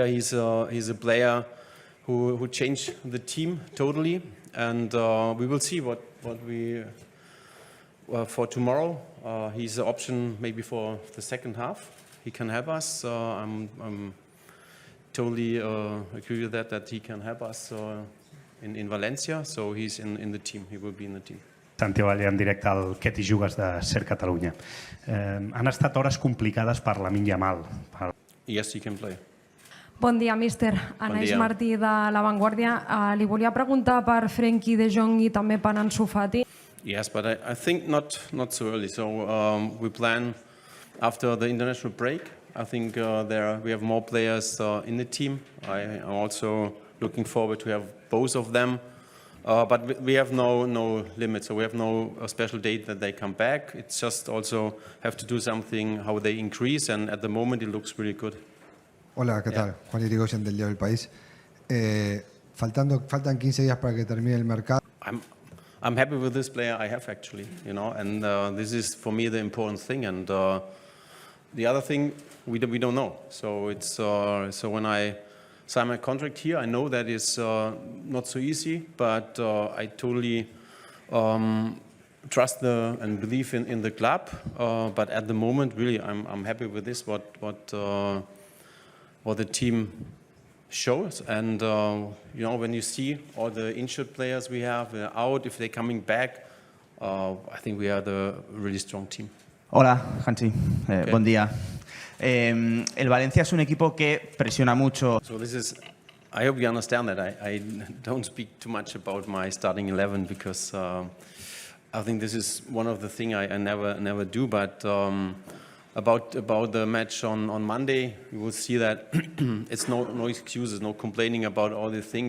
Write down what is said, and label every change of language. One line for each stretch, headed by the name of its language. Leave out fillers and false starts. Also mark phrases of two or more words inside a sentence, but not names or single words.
English: He's a player who changed the team totally, and we will see what we for tomorrow. He's an option maybe for the second half. He can help us. I'm totally agree with that he can help us in Valencia. So he's in the team. He will be in the team.
Catalan: Santi Valle, en directe al Què t'hi jugues de Ser Catalunya. Han estat hores complicades per Lamine Yamal.
English: Yes, he can play.
Catalan: Bon dia, míster. Anaïs Martí de La Vanguardia. Li volia preguntar per Frenkie de Jong i també per Ansu Fati.
English: Yes, but I think not so early. So we plan after the international break. I think we have more players in the team. I am also looking forward to have both of them. But we have no limit, so we have no special date that they come back. It's just also have to do something how they increase, and at the moment it looks really good.
Spanish: Hola, ¿qué tal? Juan Irigoyen del Diario del País. Faltan 15 días para que termine el mercado.
English: I'm happy with this player I have actually, you know, and this is for me the important thing. And the other thing we don't know. So it's so when I sign my contract here, I know that it's not so easy, but I totally trust and believe in the club. But at the moment, really, I'm happy with this. What the team shows, and you know, when you see all the injured players we have out, if they're coming back, I think we are the really strong team.
Spanish: Hola, Hansi. Okay. Buen día. El Valencia es un equipo que presiona mucho.
English: So I hope you understand that I don't speak too much about my starting 11, because I think this is one of the things I never do. But about the match on Monday, you will see that it's no excuses, no complaining about all the things.